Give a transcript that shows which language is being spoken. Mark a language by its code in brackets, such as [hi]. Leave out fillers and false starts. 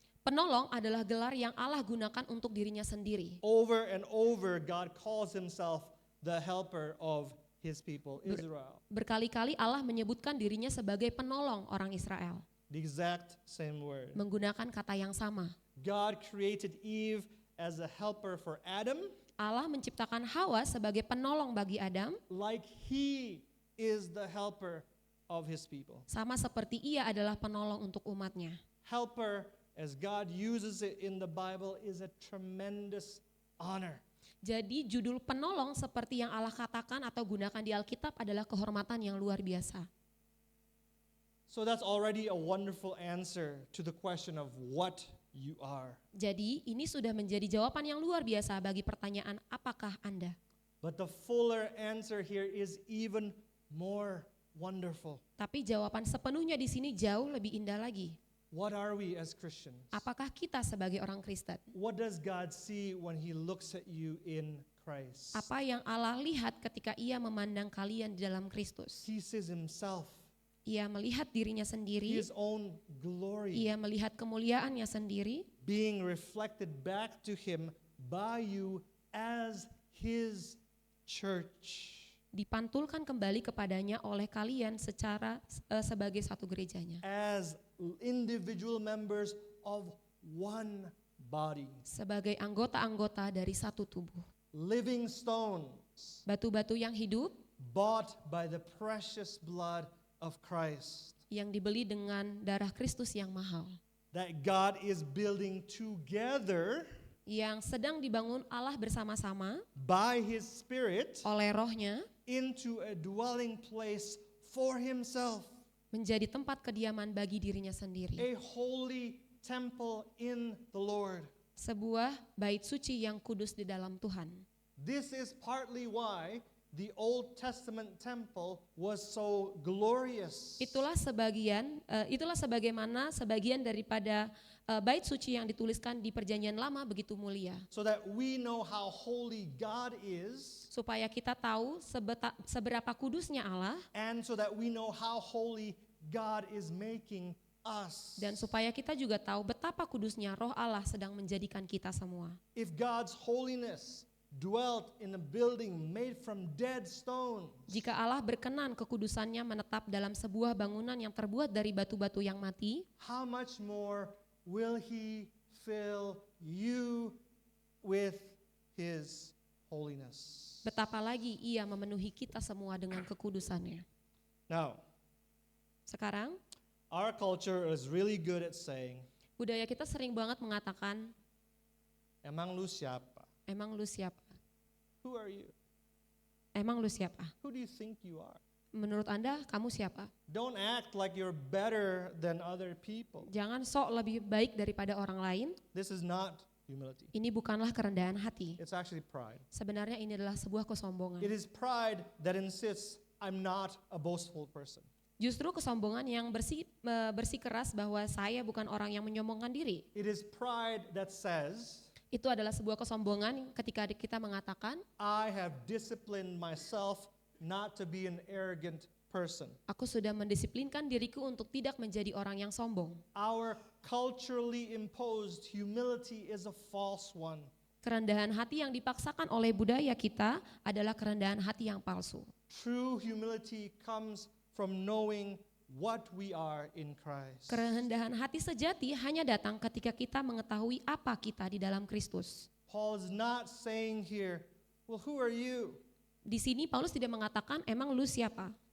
[id] penolong adalah gelar yang Allah gunakan untuk dirinya sendiri. [en] Over and over, God calls himself the helper of his people, Israel. [id] Berkali-kali Allah menyebutkan dirinya sebagai penolong orang Israel, [en] The exact same word. [id] menggunakan kata yang sama. [en] God created Eve as a helper for Adam, [id] Allah menciptakan Hawa sebagai penolong bagi Adam, [en] like he is the helper of his people. [id] sama seperti ia adalah penolong untuk umatnya. [en] Helper, as God uses it in the Bible, is a tremendous honor. [id] Jadi judul penolong seperti yang Allah katakan atau gunakan di Alkitab adalah kehormatan yang luar biasa. [en] So that's already a wonderful answer to the question of what you are. [id] Jadi ini sudah menjadi jawaban yang luar biasa bagi pertanyaan apakah Anda. [en] But the fuller answer here is even more wonderful. [id] Tapi jawaban sepenuhnya di sini jauh lebih indah lagi. [en] What are we as Christians? [id] Apakah kita sebagai orang Kristen? [en] What does God see when he looks at you in Christ? [id] Apa yang Allah lihat ketika ia memandang kalian di dalam Kristus? [en] He sees himself, [id] Ia melihat dirinya sendiri, [en] his own glory, [id] ia melihat kemuliaannya sendiri, [en] being reflected back to him by you as his church. [id] dipantulkan kembali kepadanya oleh kalian secara sebagai satu gerejanya. [en] As individual members of one body. [id] sebagai anggota-anggota dari satu tubuh. [en] Living stones, [id] Batu-batu yang hidup [en] bought by the precious blood of Christ. [id] yang dibeli dengan darah Kristus yang mahal. [en] That God is building together [id] Yang sedang dibangun Allah bersama-sama [en] by His Spirit [id] oleh rohnya [en] into a dwelling place for Himself. [id] menjadi tempat kediaman bagi dirinya sendiri. [en] A holy temple in the Lord. [id] Sebuah bait suci yang kudus di dalam Tuhan. [en] This is partly why the Old Testament temple was so glorious. [id] Itulah sebagaimana sebagian daripada bait suci yang dituliskan di Perjanjian Lama begitu mulia. [en] So that we know how holy God is, [id] Supaya kita tahu seberapa kudusnya Allah [en] and so that we know how holy God is making us. [id] dan supaya kita juga tahu betapa kudusnya roh Allah sedang menjadikan kita semua. [en] If God's holiness dwelt in a building made from dead stones, [id] Jika Allah berkenan kekudusannya menetap dalam sebuah bangunan yang terbuat dari batu-batu yang mati, [en] how much more will He fill you with His holiness? [id] betapa lagi Ia memenuhi kita semua dengan kekudusannya. [en] Now, [id] Sekarang, [en] our culture is really good at saying, [id] budaya kita sering banget mengatakan, emang lu siapa? emang lu siapa? [en] Who are you? [id] Emang lu siapa? [en] Who do you think you are? [id] Menurut Anda, kamu siapa? [en] Don't act like you're better than other people. [id] Jangan sok lebih baik daripada orang lain. [en] This is not humility. [id] Ini bukanlah kerendahan hati. [en] It's actually pride. [id] Sebenarnya ini adalah sebuah kesombongan. [en] It is pride that insists I'm not a boastful person. [id] Justru kesombongan yang bersikeras bahwa saya bukan orang yang menyombongkan diri. [en] It is pride that says [id] Itu adalah sebuah kesombongan ketika kita mengatakan, [en] I have disciplined myself not to be an arrogant person. [id] aku sudah mendisiplinkan diriku untuk tidak menjadi orang yang sombong. [en] Our culturally imposed humility is a false one. [id] Kerendahan hati yang dipaksakan oleh budaya kita adalah kerendahan hati yang palsu. [en] True humility comes from knowing what we are in Christ. [id] Kerendahan hati sejati hanya datang ketika kita mengetahui apa kita di dalam Kristus. [en] Paul is not saying here, well, who are you? [id] Di sini Paulus tidak mengatakan emang lu siapa.